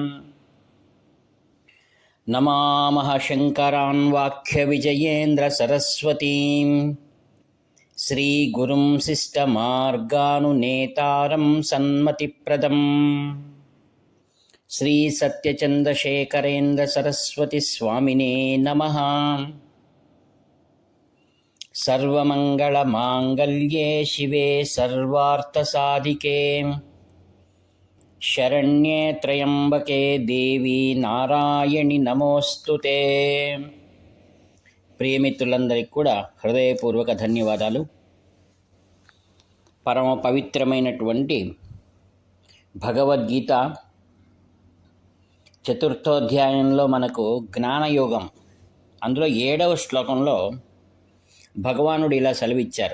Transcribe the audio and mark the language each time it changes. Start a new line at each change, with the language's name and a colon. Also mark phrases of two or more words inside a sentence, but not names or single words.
Sanskrit: नमामः शङ्करान् वाक्यविजयेन्द्रसरस्वतीं श्रीगुरुं शिष्टमार्गानुनेतारं सन्मतिप्रदम् श्रीसत्यचन्द्रशेखरेन्द्रसरस्वतीस्वामिने नमः। सर्वमङ्गलमाङ्गल्ये शिवे सर्वार्थसाधिके शरण्ये त्र्यम्बके देवी నారాయణి నమోస్తుతే।
Telugu: ప్రియమిత్రులందరికీ కూడా హృదయపూర్వక ధన్యవాదాలు. పరమ పవిత్రమైనటువంటి భగవద్గీత చతుర్థోధ్యాయంలో మనకు జ్ఞానయోగం, అందులో 7వ శ్లోకంలో భగవానుడు ఇలా సెలవిచ్చారు.